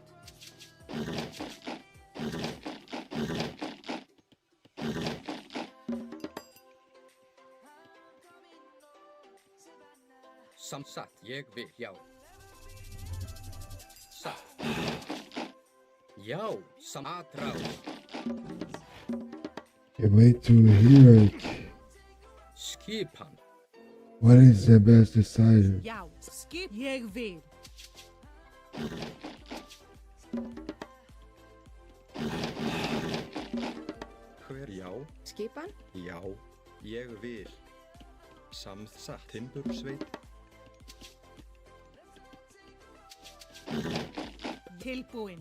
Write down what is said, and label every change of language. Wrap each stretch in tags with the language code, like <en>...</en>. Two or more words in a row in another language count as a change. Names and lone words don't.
<is>Satt, ég vil, já. Satt. Já, atrás.</is> <en>A way to hear it.</en> <is>Skipan.</is> <en>What is the best decision?</en> <is>Já, ég vil. Hver já? Skipan. Já, ég vil. Satt. Timbursveit. Tilbúin.</is>